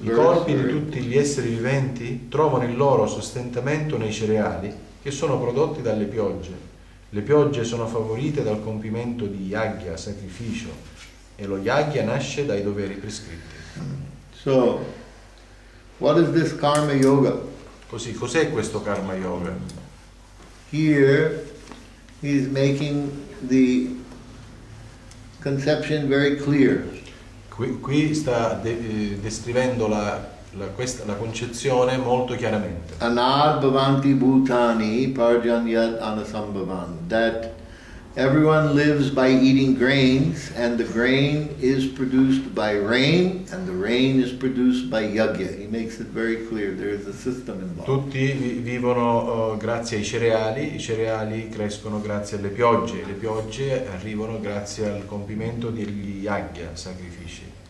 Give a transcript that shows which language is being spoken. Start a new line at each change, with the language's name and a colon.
Italian: I corpi di tutti gli esseri viventi trovano il loro sostentamento nei cereali che sono prodotti dalle piogge. Le piogge sono favorite dal compimento di yagya, sacrificio, e lo yagya nasce dai doveri prescritti.
English: So, what is this karma yoga?
Italian: Così, cos'è questo karma yoga?
English: Here, he is making the conception very clear.
Italian: Qui sta descrivendo la concezione molto chiaramente.
Sanskrit: Anad bhavanti bhutani parjanyad anasambhavan.
English: That Everyone lives by eating grains, and the grain is produced by rain, and the rain is produced by yajna. He makes it very clear. There is a system involved.
Italian: Tutti vivono grazie ai cereali, i cereali crescono grazie alle piogge, le piogge arrivano grazie al compimento degli yajna, sacrifici.